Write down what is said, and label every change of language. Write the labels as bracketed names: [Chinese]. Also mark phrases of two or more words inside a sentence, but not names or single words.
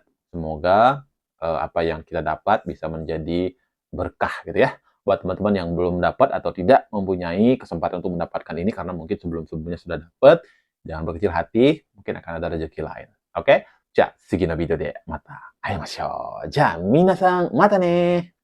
[Indonesian] Semoga apa yang kita dapat bisa menjadi berkah gitu ya. Buat teman-teman yang belum dapat atau tidak mempunyai kesempatan untuk mendapatkan ini karena mungkin sebelum-sebelumnya sudah dapat, jangan berkecil hati, mungkin akan ada rezeki lain. Oke? [Japanese] じゃあ、次のビデオでまた会いましょう。じゃあ、皆さん、またね